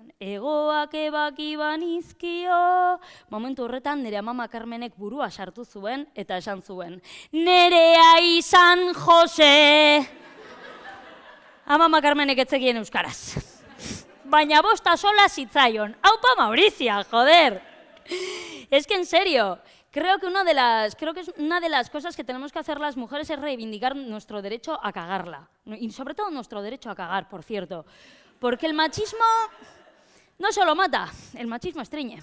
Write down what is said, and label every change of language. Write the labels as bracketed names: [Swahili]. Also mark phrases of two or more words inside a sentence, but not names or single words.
[Basque] Egoak ebaki banizkio... Momentu horretan nire amama Carmenek burua sartu zuen eta esan zuen. Nerea izan Jose! Amama Carmenek etzekien euskaraz. Baina bosta sola zitzaion. Aupa Maurizia, [Spanish] joder! Es que en serio... Creo que es una de las cosas que tenemos que hacer las mujeres es reivindicar nuestro derecho a cagarla. Y sobre todo nuestro derecho a cagar, por cierto. Porque el machismo no solo mata, el machismo estriñe.